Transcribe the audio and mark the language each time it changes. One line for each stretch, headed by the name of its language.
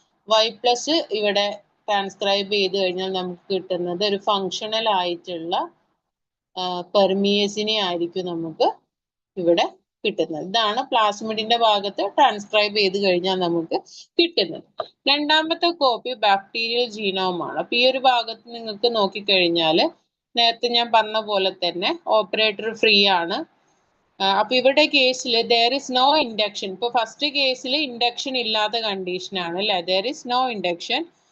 Malayalam: Y+ ഇവിടെ transcribe ചെയ്ത് കഴിഞ്ഞാൽ നമുക്ക് കിട്ടുന്നത് ഒരു ഫങ്ഷണൽ ആയിട്ടുള്ള പെർമിയേസിനെ ആയിരിക്കും നമുക്ക് ഇവിടെ കിട്ടുന്നത്. ഇതാണ് പ്ലാസ്മിഡിന്റെ ഭാഗത്ത് ട്രാൻസ്ക്രൈബ് ചെയ്ത് കഴിഞ്ഞാൽ നമുക്ക് കിട്ടുന്നത്. രണ്ടാമത്തെ കോപ്പി ബാക്ടീരിയൽ ജീനോമാണ്. അപ്പൊ ഈ ഒരു ഭാഗത്ത് നിങ്ങൾക്ക് നോക്കിക്കഴിഞ്ഞാൽ നേരത്തെ ഞാൻ പറഞ്ഞ പോലെ തന്നെ ഓപ്പറേറ്റർ ഫ്രീ ആണ്.
English: അപ്പൊ ഇവിടെ കേസിൽ there is no induction.
Malayalam: ഇപ്പൊ ഫസ്റ്റ് കേസിൽ ഇൻഡക്ഷൻ ഇല്ലാത്ത കണ്ടീഷൻ ആണ് അല്ലെ,
English: there is no induction.